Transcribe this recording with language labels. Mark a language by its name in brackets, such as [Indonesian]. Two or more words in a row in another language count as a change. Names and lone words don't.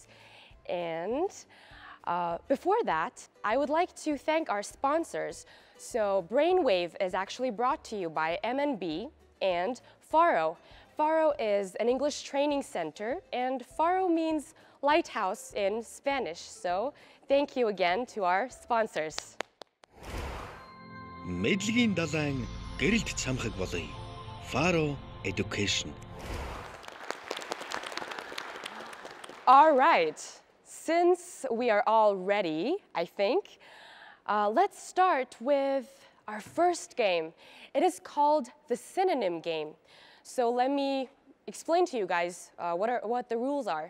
[English] And before that, I would like to thank our sponsors. So Brainwave is actually brought to you by MNB and Faro. Faro is an English training center, and Faro means lighthouse in Spanish. So thank you again to our sponsors. [Mongolian] Мэдлэгийн далайн гэрэлт цамхаг болъё. Faro Education. [English] All right. Since we are all ready, I think, let's start with our first game. It is called the synonym game. So let me explain to you guys what the rules are.